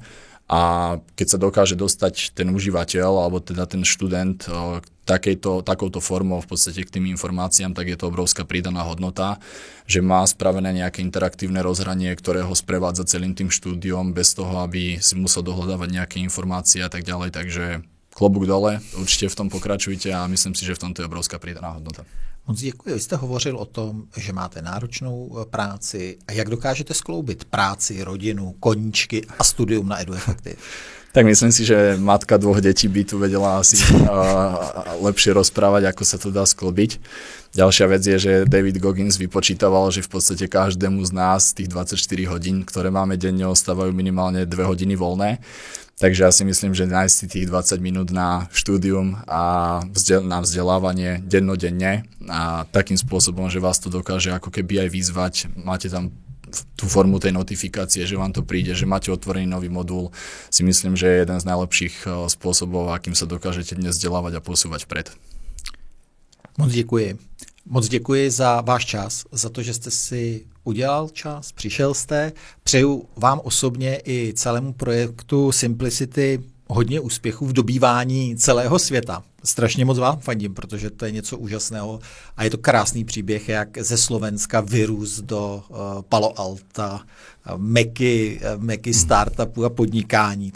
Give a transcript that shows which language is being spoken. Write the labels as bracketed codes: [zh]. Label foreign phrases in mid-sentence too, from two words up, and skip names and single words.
[sk] A keď sa dokáže dostať ten užívateľ alebo teda ten študent takouto formou v podstate k tým informáciám, tak je to obrovská pridaná hodnota, že má spravené nejaké interaktívne rozhranie, ktoré ho sprevádza celým tým štúdiom bez toho, aby si musel dohľadávať nejaké informácie a tak ďalej. Takže klobúk dole, určite v tom pokračujte a myslím si, že v tomto je obrovská pridaná hodnota. [cs] Moc děkuji. Vy jste hovořil o tom, že máte náročnou práci a jak dokážete skloubit práci, rodinu, koníčky a studium na EduEffective? [sk] Tak myslím si, že matka 2 detí by tu vedela asi lepšie rozprávať, ako sa to dá sklobiť. Ďalšia vec je, že David Goggins vypočítaval, že v podstate každému z nás tých 24 hodín, ktoré máme denne, ostávajú minimálne 2 hodiny voľné. Takže ja si myslím, že nájsť si tých 20 minút na štúdium a na vzdelávanie dennodenne a takým spôsobom, že vás to dokáže ako keby aj vyzvať, máte tam tú formu tej notifikácie, že vám to príde, že máte otvorený nový modul, si myslím, že je jeden z najlepších spôsobov, akým sa dokážete dnes vzdelávať a posúvať vpred. [cs] Moc děkuji. Moc děkuji za váš čas, za to, že jste si udělal čas, přišel jste. Přeju vám osobně i celému projektu Simplicity hodně úspěchů v dobývání celého světa. Strašně moc vám fandím, protože to je něco úžasného a je to krásný příběh, jak ze Slovenska vyrůst do Palo Alta, meky startupů a podnikání.